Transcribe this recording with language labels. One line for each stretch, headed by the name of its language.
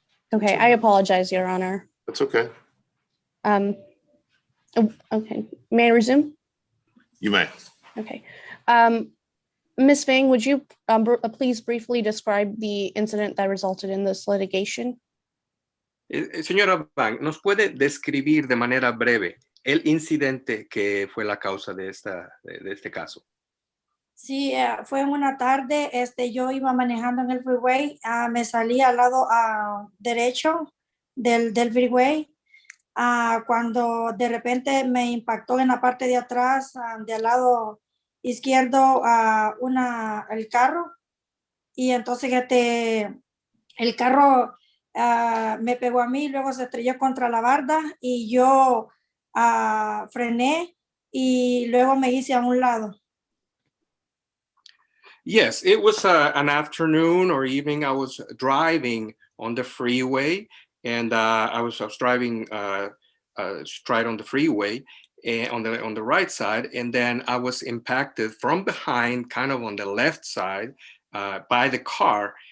English: Okay, I apologize, Your Honor. That's okay. Okay, may I resume? You may. Okay. Ms. Fang, would you please briefly describe the incident that resulted in this litigation?
Spanish: Señora Bang, ¿nos puede describir de manera breve el incidente que fue la causa de este caso? Sí, fue una tarde, yo iba manejando en el freeway, me salí al lado derecho del freeway, cuando de repente me impactó en la parte de atrás, del lado izquierdo, el carro, y entonces el carro me pegó a mí, luego se estrelló contra la barda y yo frené y luego me hice a un lado.
English: Yes, it was an afternoon or evening. I was driving on the freeway, and I was driving straight on the freeway on the right side, and then I was impacted from behind, kind of on the left side, by the car.